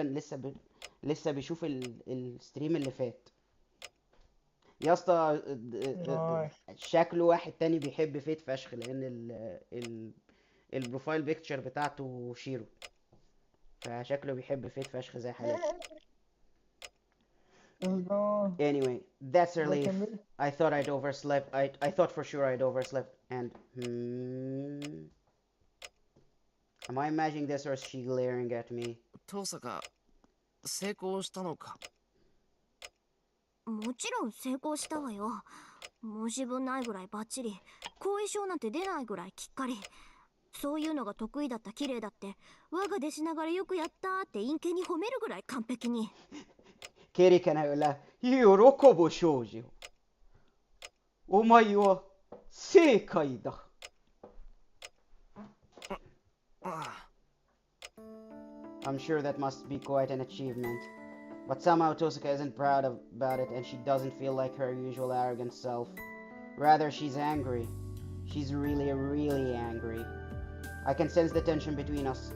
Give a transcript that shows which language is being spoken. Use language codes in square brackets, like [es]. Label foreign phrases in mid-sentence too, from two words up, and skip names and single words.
[ar] لسه بيشوف الستريم اللي فات يا اسطى. شكله واحد تاني بيحب فيت فشخ، لان [en] the profile picture [ar] بتاعته شيرو، فشكله بيحب فيت فشخ زي حالاتي. [en] Anyway, that's relief. I thought I'd overslept. I thought for sure I'd overslept. And am I imagining this or is she glaring at me? [ja] 遠坂成功したのか。もちろん成功したわよ。申し分ないぐらいバッチリ。後遺症なんて出ないぐらいきっかり。そういうのが得意だった綺麗だって我が弟子ながらよくやったって陰険に褒めるぐらい完璧に。 [ar] ケリー كان هيقول لها: [ja] 喜ぶ少女、お前は正解だ。 [en] I'm sure that must be quite an achievement. But somehow Tosaka isn't proud about it, and she doesn't feel like her usual arrogant self. Rather, she's angry. She's really, really angry. I can sense the tension between us.